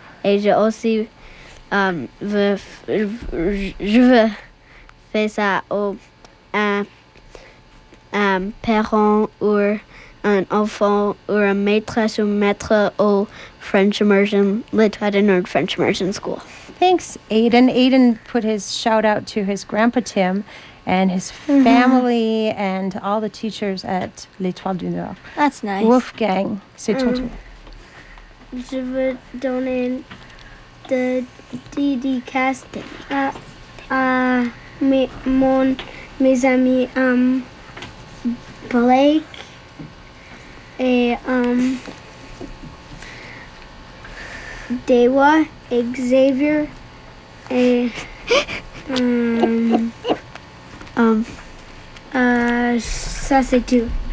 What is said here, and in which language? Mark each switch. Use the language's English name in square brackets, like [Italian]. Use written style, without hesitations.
[French] Et je aussi veux faire ça au un parent ou un enfant ou un maîtresse ou maître au French Immersion, Little Nerd French Immersion School. [English] Thanks, Aiden. Aiden put his shout out to his grandpa Tim and his family and all the teachers at L'Étoile du Nord. That's nice. [French] Wolfgang, c'est ton tour. Je veux donner de dédicace à mes amis Blake et Dewa et Xavier et ça c'est tout.